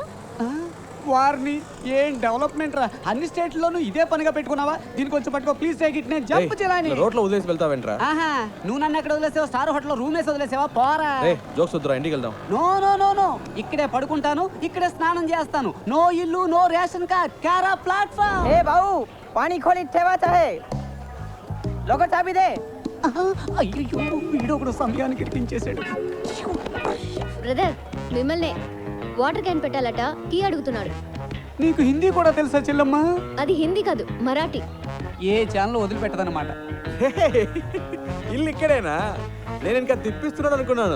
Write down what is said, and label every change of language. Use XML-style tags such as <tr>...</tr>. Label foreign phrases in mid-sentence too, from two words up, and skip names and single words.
<te>వారిని ఏం డెవలప్మెంట్ రా, అన్ని స్టేట్లోనూ ఇదే పనిగా పెట్టుకున్నావా? దీనికి వచ్చి పట్టుకో</te> <en>please take it,</en> <te>నేను జంప్ చేయాలని. రోడ్లో వదిలేసి వెళ్తావేంట్రా? ఆహా, నువ్వు నన్ను ఎక్కడ వదిలేసావా? స్టార్ హోటల్లో రూమ్ వేసి వదిలేసావా? పోరా. జోక్స్ వద్దురా, ఇంటికి వెళ్దాం.</te> <en>no no no no,</en> <te>ఇక్కడే పడుకుంటాను, ఇక్కడే స్నానం చేస్తాను. నో ఇల్లు,</te> <en>no ration card,</en> <te>కారా ప్లాట్ఫామ్.</te> <mr>ए भाऊ पाणी खोलीत ठेवायचं आहे, लोक चाबी दे.</mr> <te>అయ్యో వీడు ఒకడు సమయానికి ఇరికించేశాడు. బ్రదర్ మిమ్మల్ని</te> <en>water can</en> <te>పెట్టాలట, టీ అడుగుతున్నాడు. నీకు హిందీ కూడా తెలుసా చెల్లమ్మ? అది హిందీ కాదు, మరాఠీ. ఏ ఛానల్ వదిలిపెట్టదన్నమాట. ఇల్లు ఇక్కడేనా? నేను ఇంకా తిప్పిస్తున్నాడు అనుకున్నాను.</te>